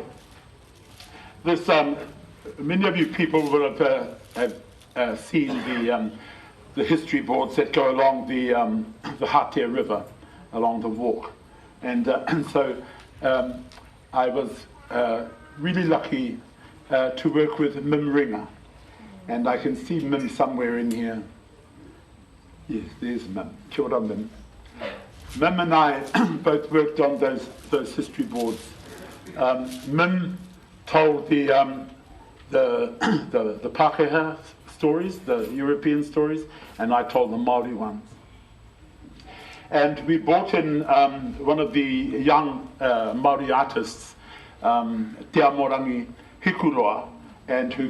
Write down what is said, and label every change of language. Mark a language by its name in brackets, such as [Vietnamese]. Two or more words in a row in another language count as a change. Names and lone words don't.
[English] This, many of you people will have seen the history boards that go along the Hātea River, along the walk. And so I was really lucky to work with Mim Ringer. And I can see Mim somewhere in here. Yes, there's Mim. [Māori] Kia ora, Mim. [English] Mim and I both worked on those history boards. Mim told the Pākehā stories, the European stories, and I told the Māori ones. And we brought in one of the young Māori artists, Te Amorangi Hikuroa, and who